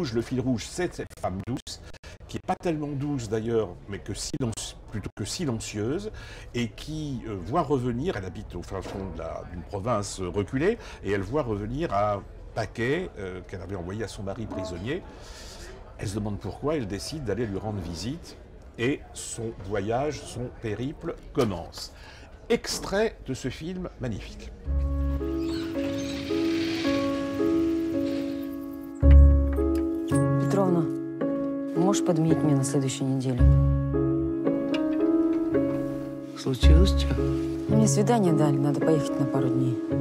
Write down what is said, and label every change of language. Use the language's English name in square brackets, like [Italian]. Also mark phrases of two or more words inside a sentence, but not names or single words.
[French] Le fil rouge, c'est cette femme douce, qui n'est pas tellement douce d'ailleurs, mais plutôt que silencieuse, et qui voit revenir, elle habite au fin fond d'une province reculée, et elle voit revenir un paquet qu'elle avait envoyé à son mari prisonnier. Elle se demande pourquoi, elle décide d'aller lui rendre visite, et son voyage, son périple commence. Extrait de ce film magnifique. [Russian] Петровна, можешь подменить меня на следующей неделе? Случилось что? Мне свидание дали, надо поехать на пару дней.